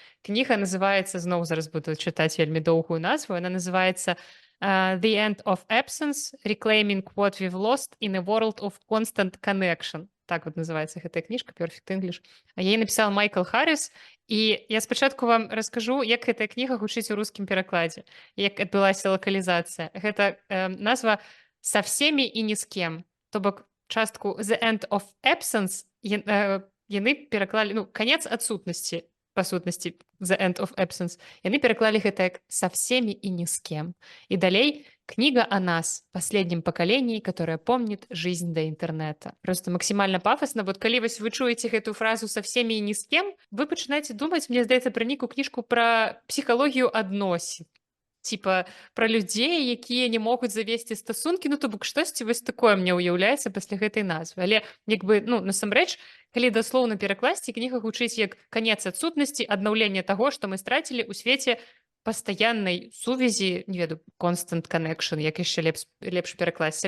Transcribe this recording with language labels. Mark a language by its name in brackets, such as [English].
[Belarusian] Кніга называецца, зноў зараз буду чытаць вельмі доўгую назву, яна называецца [English] The End of Absence, Reclaiming What We've Lost in a World of Constant Connection. [Belarusian] так вот называецца гэтая кніжка [English] Perfect English. [Belarusian] А яе напісаў Майкл Харрис, і я спачатку вам раскажу, як гэтая кніга гучыць у рускім перакладзе, як адбылася лакалізацыя. Гэта назва [Russian] «Со всеми [Belarusian] і ні з кем». То бок частку [English] «The end of absence» [Belarusian] яны пераклалі, ну, канец адсутнасці, па сутнасці [English] «The end of absence». [Belarusian] Яны пераклалі гэта як [Russian] «Со всеми и ни с кем». И далей книга о нас, последнем поколении, которое помнит жизнь до интернета. Просто максимально пафосно. [Belarusian] Вот калі вось вы чуеце гэту фразу [Russian] «со всеми и ни с кем», [Belarusian] вы пачынаеце думаць, мне здаецца, пра нейкую кніжку пра псіхалогію адносін. Типа пра людзей, якія не могуць завесці стасункі, ну то бок штосьці вось такое мне ўяўляецца пасля гэтай назвы. Але як бы, ну, насамрэч, калі даслоўна перакласці, кніга гучыць як канец адсутнасці, аднаўлення таго, што мы страцілі ў свеце пастаяннай сувязі, не ведаю, [English] constant connection, [Belarusian] як яшчэ лепш перакласці.